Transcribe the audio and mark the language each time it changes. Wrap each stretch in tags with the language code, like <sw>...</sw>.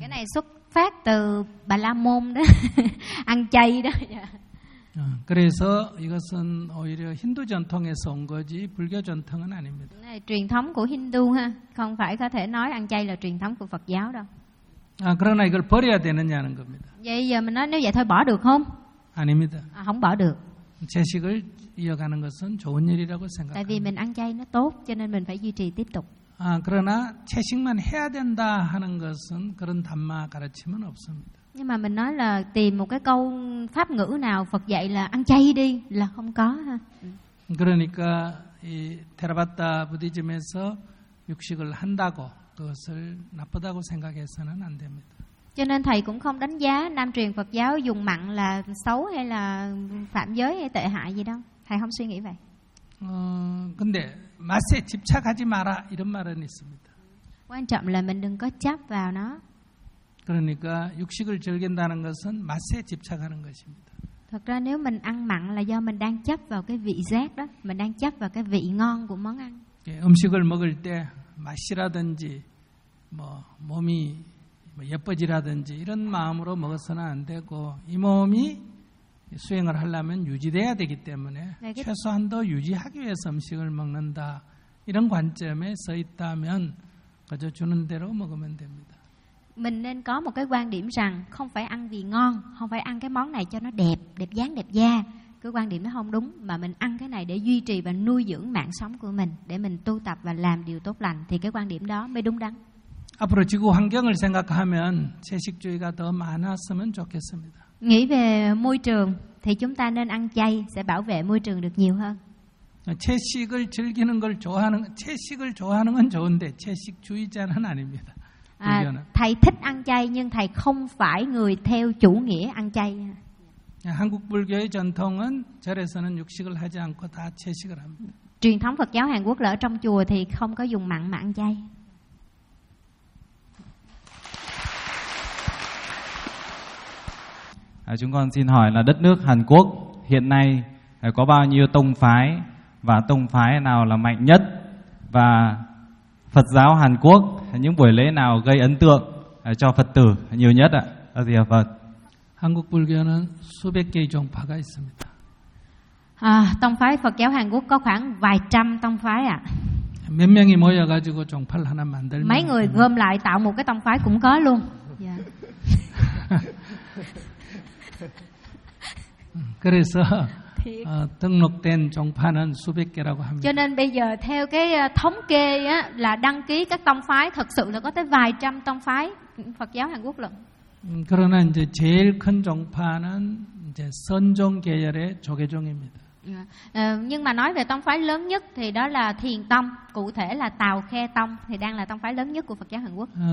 <vi>Cái này xuất phát từ Bà La Môn đó, ăn chay đó.</vi> <ko>그래서 이것은 오히려 힌두 전통에서 온 거지 불교 전통은 아닙니다.</ko> <vi>Này, truyền thống của Hindu ha, không phải có thể nói ăn chay là truyền thống của Phật giáo đâu.</vi> <ko>그러나 이걸 버려야 되느냐는 겁니다.</ko> <vi>Vậy giờ mình nói nếu vậy thôi bỏ được không?</vi> <ko>아닙니다.</ko> <vi>Không bỏ được.</vi> <ko>채식을 이어가는 것은 좋은 일이라고 생각합니다.</ko> <vi>Tại vì mình ăn chay nó tốt cho nên mình phải duy trì tiếp tục.</vi> <ko>그러나 채식만 해야 된다 하는 것은 그런 담마 가르침은 없습니다.</ko> <vi>Nhưng mà mình nói là tìm một cái câu pháp ngữ nào Phật dạy là ăn chay đi là không có ha.</vi> <ko>그러니까 이 테라바타 부디즘에서 육식을 한다고 그것을 나쁘다고 생각해서는 안 됩니다.</ko> <vi>Cho nên thầy cũng không đánh giá Nam truyền Phật giáo dùng mặn là xấu hay là phạm giới hay tệ hại gì đâu. Thầy không suy nghĩ vậy.</vi> <ko>근데 맛에 집착하지 마라 이런 말은 있습니다.</ko> <vi>Quan trọng là mình đừng có chấp vào nó.</vi> <ko>그러니까 육식을 즐긴다는 것은 맛에 집착하는 것입니다.</ko> <vi>Thật ra nếu mình ăn mặn là do mình đang chấp vào cái vị giác đó, mình đang chấp vào cái vị ngon của món ăn.</vi> <ko>음식을 먹을 때 맛이라든지 뭐 몸이 예뻐지라든지 이런 마음으로 먹어서는 안 되고 이 몸이 수행을 하려면 유지돼야 되기 때문에 최소한 더 유지하기 위해서 음식을 먹는다 이런 관점에 서 있다면 그저 주는 대로 먹으면 됩니다.</ko> <vi>Mình nên có một cái quan điểm rằng không phải ăn vì ngon, không phải ăn cái món này cho nó đẹp, đẹp dáng, đẹp da. Cái quan điểm nó không đúng, mà mình ăn cái này để duy trì và nuôi dưỡng mạng sống của mình, để mình tu tập và làm điều tốt lành, thì cái quan điểm đó mới đúng đắn.</vi> <ko>앞으로 지구 환경을 생각하면 채식주의가 더 많았으면 좋겠습니다.</ko> <vi>Nghĩ về môi trường thì chúng ta nên ăn chay sẽ bảo vệ môi trường được nhiều hơn.</vi> <ko>채식을 즐기는 걸 좋아하는 채식을 좋아하는 건 좋은데 채식주의자는 아닙니다.</ko> <vi>Thầy thích ăn chay nhưng thầy không phải người theo chủ nghĩa ăn chay.</vi> <ko>한국 불교의 전통은 절에서는 육식을 하지 않고 다 채식을 합니다.</ko> <vi>Truyền thống Phật giáo Hàn Quốc là ở trong chùa thì không có dùng mặn mà ăn chay. 아, chúng con xin hỏi là đất nước Hàn Quốc hiện nay có bao nhiêu tông phái và tông phái nào là mạnh nhất, và Phật giáo Hàn Quốc những buổi lễ nào gây ấn tượng cho Phật tử nhiều nhất ạ? À, thưa Phật.</vi> <ko>한국 불교는 수백 개의 종파가 있습니다.</ko> <vi>아,</vi> <ko>동파의</ko> <vi>Phật giáo Hàn Quốc có khoảng vài trăm tông phái ạ.</vi> <ko>몇 명이 모여 가지고 종파를 하나 만들면</ko> <vi>mấy người gom lại tạo một cái tông phái cũng có luôn. Yeah.</vi> <ko>그래서 등록된 종파는 수백 개라고 합니다.</ko> <vi>Cho nên bây giờ theo cái thống kê á là đăng ký các tông phái thật sự là có tới vài trăm tông phái Phật giáo Hàn Quốc luôn.</vi> <ko>그러나 이제 제일 큰 종파는 이제 선종 계열의 조계종입니다.</ko> <vi>Nhưng mà nói về tông phái lớn nhất thì đó là Thiền Tông, cụ thể là Tào Khe Tông thì đang là tông phái lớn nhất của Phật giáo Hàn Quốc.</vi>